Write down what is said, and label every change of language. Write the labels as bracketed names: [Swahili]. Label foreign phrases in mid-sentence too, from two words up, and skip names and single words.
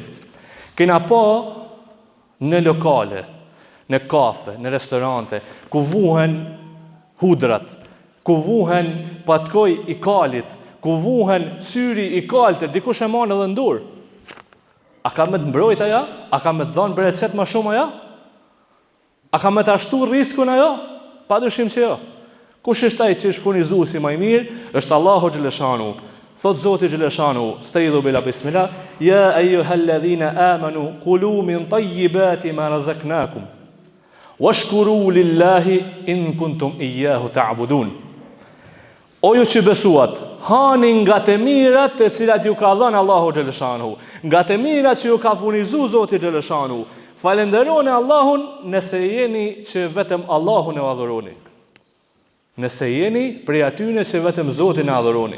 [Albanian] Kena pa në lokale, në kafe, në restorante, ku vuhen hudrat, ku vuhen patkoj i kalit, ku ku vuhen syri i kaltër, dikush e marrë edhe në dorë. A ka me të mbrojt aja? A ka me të dhënë bereqet më shumë aja? A ka me të ashtu riskun ajo? Padyshim që jo. Kush është ai që është furnizuesi më i mirë? Është Allahu xhaleshanu. Thot Zoti xhaleshanu, [Arabic] أستعيذ بالله بسم الله، يا أيها الذين آمنوا كلوا من طيبات ما رزقناكم واشكروا لله إن كنتم إياه تعبدون. [Albanian] O ju që besuat, hani nga të mirat të cilat ju ka dhënë Allahu xhaleshanu, nga të mirat që ju ka furnizuar Zoti xhaleshanu. Falenderoni Allahun nëse jeni që vetëm Allahun e adhuroni. Nëse jeni prej atyre që vetëm Zotin e adhuroni.